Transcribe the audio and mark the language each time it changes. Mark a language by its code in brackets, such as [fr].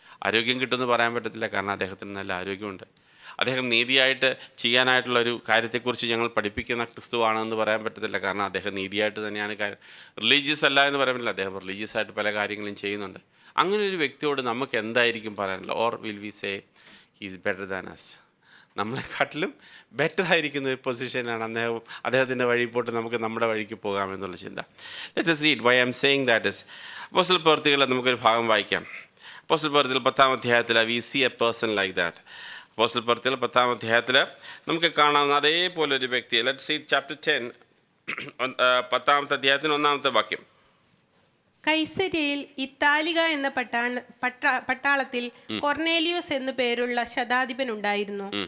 [ml] ആരോഗ്യം കിട്ടുമെന്ന് പറയാൻ പറ്റത്തില്ല, കാരണം അദ്ദേഹത്തിന് നല്ല ആരോഗ്യമുണ്ട്. അദ്ദേഹം നീതിയായിട്ട് ചെയ്യാനായിട്ടുള്ളൊരു കാര്യത്തെക്കുറിച്ച് ഞങ്ങൾ പഠിപ്പിക്കുന്ന ക്രിസ്തുവാണെന്ന് പറയാൻ പറ്റത്തില്ല, കാരണം അദ്ദേഹം നീതിയായിട്ട് തന്നെയാണ് കാര്യം. റിലീജിയസ് അല്ല എന്ന് പറയാൻ പറ്റില്ല, അദ്ദേഹം റിലീജിയസ് ആയിട്ട് പല കാര്യങ്ങളും ചെയ്യുന്നുണ്ട്. അങ്ങനെ ഒരു വ്യക്തിയോട് നമുക്ക് എന്തായിരിക്കും പറയാനുള്ളത്? [en] Or will we say he is better than us? [ml] നമ്മളെക്കാട്ടിലും better ആയിരിക്കുന്ന ഒരു പൊസിഷനാണ് അദ്ദേഹത്തിൻ്റെ വഴി പോട്ട് നമുക്ക് നമ്മുടെ വഴിക്ക് പോകാമെന്നുള്ള ചിന്ത. [en] let us read why I am saying that is [ml] അപ്പോസ്തല പ്രവൃത്തികളിൽ നമുക്കൊരു ഭാഗം വായിക്കാം. അപ്പോസ്തല പ്രവൃത്തികൾ 10-ാം അധ്യായത്തിൽ [en] we see a person like that. [ml] അപ്പോസ്തല പ്രവൃത്തികൾ 10-ാം അധ്യായത്തിൽ നമുക്ക് കാണാവുന്ന അതേപോലെ ഒരു വ്യക്തിയെ. [en] let's read chapter 10, [ml] 10-ാമത്തെ അധ്യായത്തിന് 1-ാമത്തെ വാക്യം. കൈസര്യയിൽ ഇത്താലിക എന്ന പട്ടാളത്തിൽ കൊർന്നേലിയോസ് എന്നു പേരുള്ള ശതാധിപൻ ഉണ്ടായിരുന്നു.